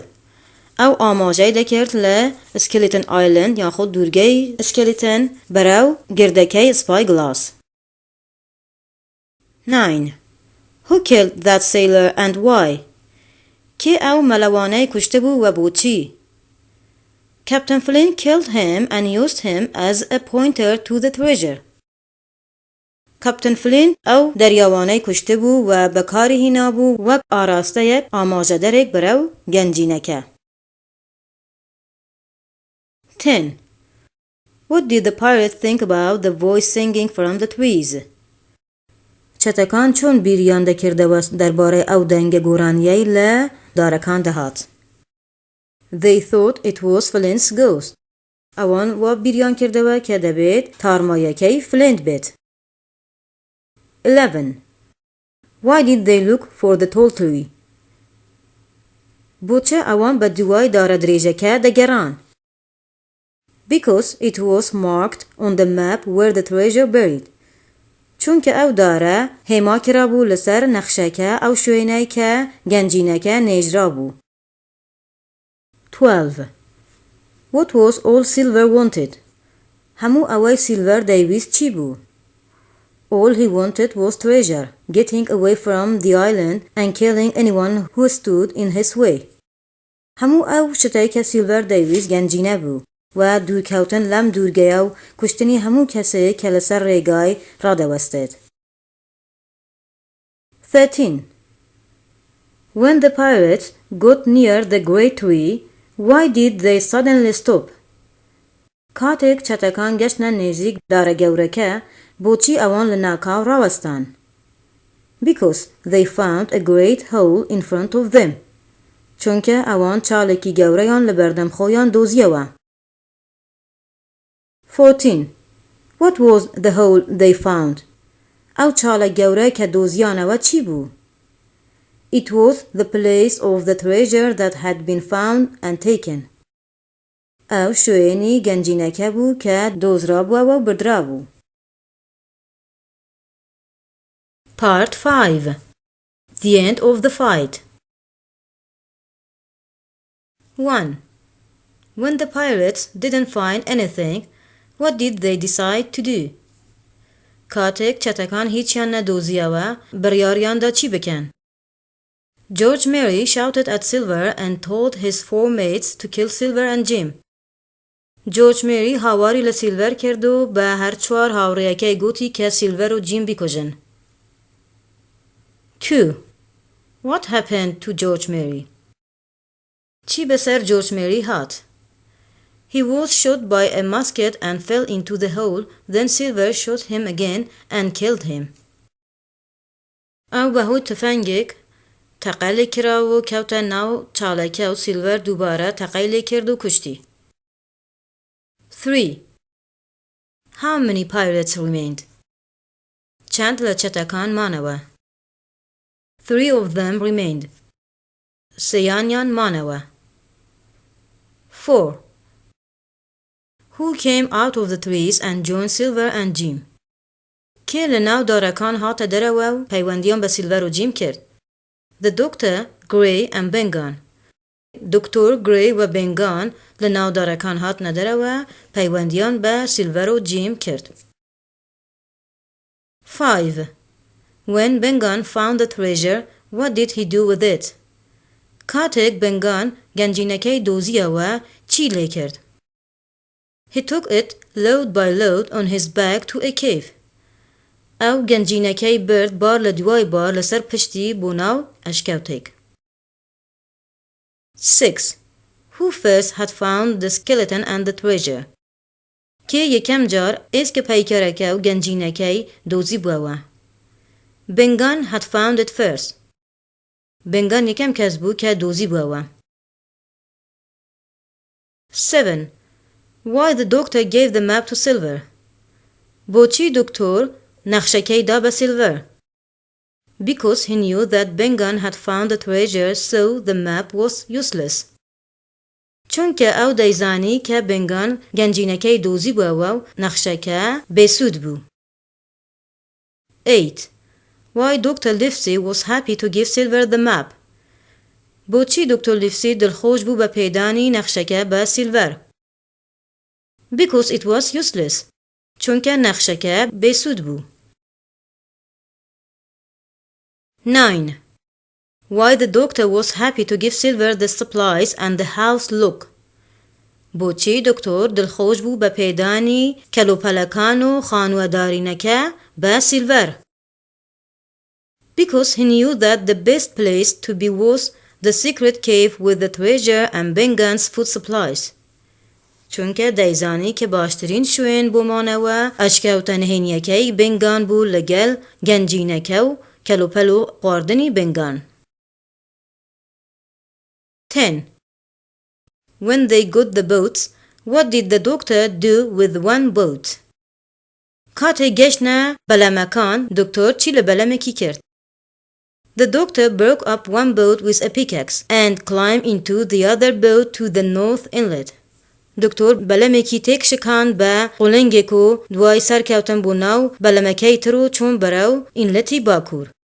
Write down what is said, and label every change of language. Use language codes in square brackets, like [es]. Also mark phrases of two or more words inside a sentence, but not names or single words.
[ckb] ئەو ئاماژەی دەکرد لە Skeleton Island یاخود دوورگەی Skeleton بەرەو گردەکەی Spyglass. 9. [en] Who killed that sailor and why? [ckb] کێ ئەو مەلەوانەی کوشتە بوو و بۆچی؟ [en] Captain Flint killed him and used him as a pointer to the treasure. [ckb] Captain Flint ئەو دەریاوانەی کوشتە بوو و بەکاری هێنا بوو وەک ئاراستەیەک ئاماژەدەرێک بەرەو گەنجینەکە. 10. [en] What did the pirates think about the voice singing from the trees? [ckb] چەتەکان چۆن بیریان دەکردەوە دەربارەی ئەو دەنگە گۆرانیەی لە دارەکان دەهات؟ [en] They thought it was Flint's ghost. [ckb] ئەوان وا بیریان کردەوە کە دەبێت تارمایەکەی فلینت بێت. 11. [en] Why did they look for the tall tree? [ckb] بۆچە ئەوان بە دوای دارە درێژەکە دەگەڕان؟ [en] Because it was marked on the map where the treasure buried. [ckb] چونکە ئەو دارە هێما کرابوو لەسەر نەخشەکە ئەو شوێنەی کە گەنجینەکە نێژرا بوو. 12. [en] What was all Silver wanted? [ckb] هەموو ئەوەی سیلڤەر دەیویست چی بوو؟ [en] All he wanted was treasure, getting away from the island and killing anyone who stood in his way. [ckb] هەموو ئەو شتەی کە سیلڤەر دەیویست گەنجینە بوو و دوورکەوتن لەم دوورگەیە و کوشتنی هەموو کەسەیە کە لەسەر ڕێگای ڕادەوەستێت. 13. [en] When the pirates got near the great tree, why did they suddenly stop? [ckb] کاتێک چەتەکان گەشتنە نێزیک دارە گەورەکە بۆچی ئەوان لە ناکاو ڕاوەستان؟ [en] Because they found a great hole in front of them. [ckb] چونکە ئەوان چاڵێکی گەورەیان لە بەردەم خۆیان دۆزیەوە. 14. [en] What was the hole they found? [ckb] ئەو چاڵە گەورە کە دۆزیانەوە چی بوو؟ [en] It was the place of the treasure that had been found and taken. [ckb] ئەو شوێنی گەنجینەکە بوو کە دۆزرابووەوە و بردرابوو. [en] Part 5. The end of the fight. 1. When the pirates didn't find anything, what did they decide to do? [ckb] کاتێک چەتەکان هیچیان نەدۆزیەوە بڕیاریاندا چی بکەن؟ [en] George Mary shouted at Silver and told his 4 mates to kill Silver and Jim. [ckb] George Mary هاواری لە سیلڤەر کرد و بە هەر چوار هاوڕێیەکەی گوتی کە سیلڤەر و جیم بیکوژن. 2. [en] What happened to George Mary? [ckb] چی بەسەر جورج مێری هات؟ [en] He was shot by a musket and fell into the hole, then Silver shot him again and killed him. [ckb] ئەو بەهۆی تفەنگێک تەقە لێ کراوە و کەوتە ناو چاڵەکە و سیلڤەر دووبارە تەقەی لێ کرد و کوشتی. 3. [en] How many pirates remained? [ckb] چەند لە چەتەکان مانەوە؟ [en] 3 of them remained. [ckb] سەیانیان مانەوە. 4. [en] Who came out of the trees and joined Silver and Jim? [ckb] کێ لە ناو دارەکان هاتە دەرەوە و پەیوەندیان بە سیلڤەر و جیم کرد؟ [en] The Doctor, Gray and Bengan. [ckb] دکتۆر گرێی و بنگان لە ناو دارەکان هاتنە دەرەوە پەیوەندیان بە سیلڤەر و جیم کرد. 5. [en] When Bengan found the treasure, what did he do with it? [ckb] کاتێک بنگان گەنجینەکەی دۆزیەوە چی لێ کرد؟ [en] He took it load by load on his back to a cave. [ckb] ئەو گەنجینەکەی برد بار لە دوای بار لەسەر پشتی بۆ ناو ئەشکەوتێک. 6. [en] Who first had found the skeleton and the treasure? [ckb] کێ یەکەم جار ئێسکە پەیکەرەکە و گەنجینەکەی دۆزی بووەوە؟ [en] Bengan had found it first. [ckb] بنگان یەکەم کەس بوو کە دۆزی بووەوە. 7. [en] Why the doctor gave the map to Silver? [ckb] بۆچی دکتۆر نەخشەکەی دا بە سیلڤەر؟ [en] Because he knew that Bengan had found the treasure, so the map was useless. [ckb] چونکە ئەو دەیزانی کە بنگان گەنجینەکەی دۆزی بووەوە و نەخشەکە بێسوود بوو. 8. [en] Why Dr. Livesey was happy to give Silver the map? [ckb] بۆچی دکتۆر لیفسی دڵخۆش بوو بە پێدانی نەخشەکە بە سیلڤەر؟ [en] Because it was useless. [ckb] چونکە نەخشەکە بێسوود بوو. 9. [en] Why the doctor was happy to give Silver the supplies and the house look? [ckb] بۆچی دکتۆر دڵخۆش بوو بە پێدانی کەلوپەلەکان و خانوەدارینەکە بە سیلڤەر؟ [en] Because he knew that the best place to be was the secret cave with the treasure and Bengan's food supplies. [ckb] چونکە دەیزانی کە باشترین شوێن بۆمانەوە ئەشکەوتە نهێنیەکەی بنگان بوو لەگەڵ گەنجینەکە و کەلوپەل و خواردنی بنگان. 10. [en] When they got the boats, what did the doctor do with one boat? [ckb] کاتێک گەشتنە بەلەمەکان دکتۆر چی لە بەلەمێکی کرد؟ [en] The doctor broke up one boat with a pickaxe and climbed into the other boat to the north inlet. [ckb] دکتۆر بەلەمێکی تێک شکاند بە قوڵنگێک و دوای سەرکەوتن بۆ ناو بەلەمەکەی تر و چوون بەرەو ئینلەتی باکوور.